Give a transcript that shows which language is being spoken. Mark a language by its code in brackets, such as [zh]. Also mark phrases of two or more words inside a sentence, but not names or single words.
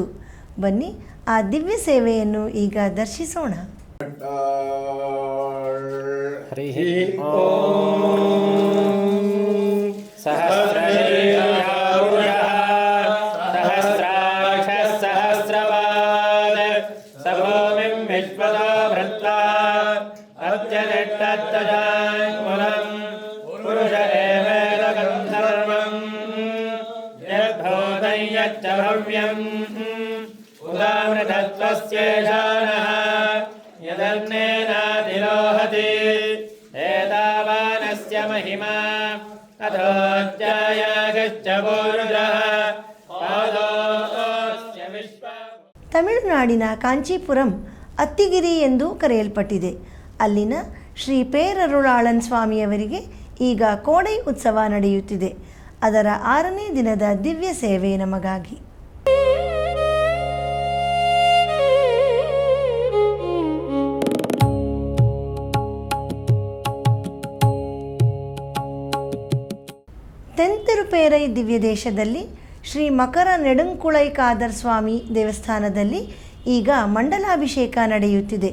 [kn] ಬನ್ನಿ ಆ ದಿವ್ಯ ಸೇವೆಯನ್ನು ಈಗ ದರ್ಶಿಸೋಣ. [sa] ಹರಿ ಓಂ ಸಹಸ್ರಾಕ್ಷ ಸಹಸ್ರಪಾದ ಸಭೂಮಿಂ विश्वतो भृत्वा अत्यतिष्ठत्तजाङ्कुलम् पुरुष एवेदकं सर्वम् यद्भूतं यच्च भव्यम् उदामृतत्वस्येषानः यदन्नेनातिरोहति एतावानस्य महिमा अथोऽध्यायागश्च पूरुषः पादोऽस्य विश्व [kn] ತಮಿಳುನಾಡಿನ ಕಾಂಚೀಪುರಂ ಅತ್ತಿಗಿರಿ ಎಂದು ಕರೆಯಲ್ಪಟ್ಟಿದೆ. ಅಲ್ಲಿನ ಶ್ರೀ ಪೇರರುಳಾಳನ್ ಸ್ವಾಮಿಯವರಿಗೆ ಈಗ ಕೋಡೈ ಉತ್ಸವ ನಡೆಯುತ್ತಿದೆ. ಅದರ 6ನೇ ದಿನದ ದಿವ್ಯ ಸೇವೆ ನಮಗಾಗಿ. ತೆಂತಿರುಪೇರೈ ದಿವ್ಯ ದೇಶದಲ್ಲಿ ಶ್ರೀ ಮಕರ ನೆಡುಂಕುಳೈಕಾದರ್ ಸ್ವಾಮಿ ದೇವಸ್ಥಾನದಲ್ಲಿ ಈಗ ಮಂಡಲಾಭಿಷೇಕ ನಡೆಯುತ್ತಿದೆ.